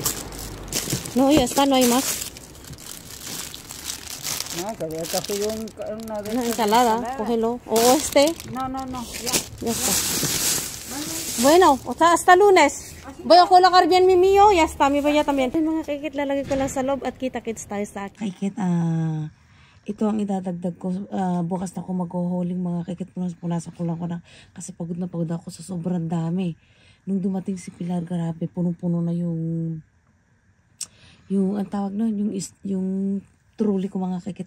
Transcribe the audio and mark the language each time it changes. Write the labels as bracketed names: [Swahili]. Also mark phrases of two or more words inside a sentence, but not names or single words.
[Spanish] No, ya está, no hay más. No, que había cogido una de Una estas ensalada, ensaladas. cógelo. O este. No, ya. Ya está. Bueno, hasta lunes. Voy a colocar bien mi mío. Ya está, mi baya también. [Filipino] Ay, mga kaikit, lalagay ko lang sa loob at kita-kits tayo sa akin. Kaikit, ito ang idadagdag ko. Bukas na ako mag-hauling mga kaikit. Punasan ko lang ko na. Kasi pagod na pagod ako sa sobrang dami. Nung dumating si Pilar, grabe, punong-puno na yung ang tawag na, yung truly ko mga kaikit.